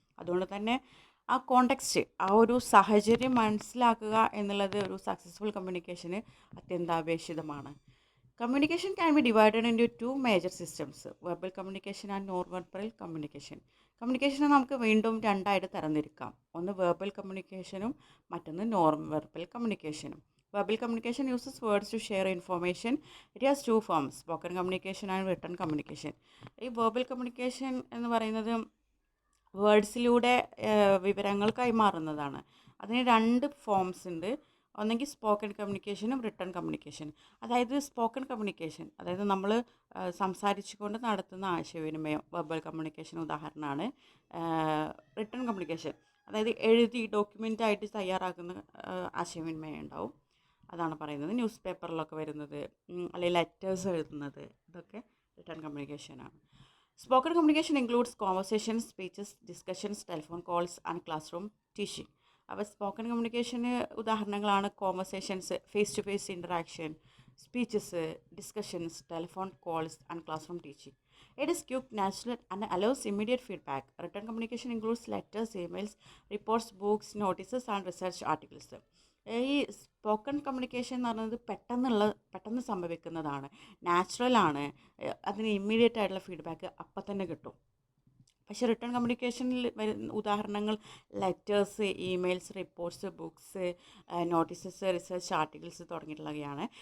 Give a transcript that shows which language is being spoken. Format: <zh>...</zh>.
<ml>അതുകൊണ്ട് തന്നെ ആ കോണ്ടെക്സ്റ്റ്, ആ ഒരു സാഹചര്യം മനസ്സിലാക്കുക എന്നുള്ളത് ഒരു സക്സസ്ഫുൾ കമ്മ്യൂണിക്കേഷന് അത്യന്താപേക്ഷിതമാണ്.</ml> <en>Communication can be divided into 2 major systems, verbal communication and non verbal communication.</en> <ml>കമ്മ്യൂണിക്കേഷനെ നമുക്ക് വീണ്ടും രണ്ടായിട്ട് തരംതിരിക്കാം. ഒന്ന് വെർബൽ കമ്മ്യൂണിക്കേഷനും മറ്റൊന്ന് non verbal കമ്മ്യൂണിക്കേഷനും.</ml> <en>Verbal communication uses words to share information. It has two forms, spoken communication and written communication.</en> <ml>ഈ verbal communication എന്ന് പറയുന്നത് വേർഡ്സിലൂടെ വിവരങ്ങൾ കൈമാറുന്നതാണ്. അതിന് 2 ഫോംസ് ഉണ്ട്. ഒന്നെങ്കിൽ സ്പോക്കൺ കമ്മ്യൂണിക്കേഷനും റിട്ടൺ കമ്മ്യൂണിക്കേഷനും. അതായത് സ്പോക്കൺ കമ്മ്യൂണിക്കേഷൻ, അതായത് നമ്മൾ സംസാരിച്ചുകൊണ്ട് നടത്തുന്ന ആശയവിനിമയം വെർബൽ കമ്മ്യൂണിക്കേഷൻ ഉദാഹരണമാണ്. റിട്ടൺ കമ്മ്യൂണിക്കേഷൻ, അതായത് എഴുതി ഡോക്യുമെൻ്റായിട്ട് തയ്യാറാക്കുന്ന ആശയവിനിമയം ഉണ്ടാവും. അതാണ് പറയുന്നത്. ന്യൂസ് പേപ്പറിലൊക്കെ വരുന്നത്, അല്ലെങ്കിൽ ലെറ്റേഴ്സ് എഴുതുന്നത്, ഇതൊക്കെ written കമ്മ്യൂണിക്കേഷനാണ്.</ml> <en>Spoken communication includes conversations, speeches, discussions, telephone calls and classroom teaching.</en> <ml>അപ്പോൾ സ്പോക്കൺ കമ്മ്യൂണിക്കേഷന് ഉദാഹരണങ്ങളാണ് conversations, face to face interaction, speeches, discussions, telephone calls and class room teaching.</ml> <en>It is quick, natural and allows immediate feedback. Written communication includes letters, emails, reports, books, notices and research articles.</en> <ml>ഈ spoken communication എന്ന് പറയുന്നത് പെട്ടെന്ന് സംഭവിക്കുന്നതാണ്, നാച്ചുറലാണ്, അതിന് immediate ആയിട്ടുള്ള feedback അപ്പം തന്നെ കിട്ടും. പക്ഷേ റിട്ടേൺ കമ്മ്യൂണിക്കേഷനിൽ വരുന്ന ഉദാഹരണങ്ങൾ letters, emails, reports, books, notices, research articles തുടങ്ങിയിട്ടുള്ളവയാണ്.</ml>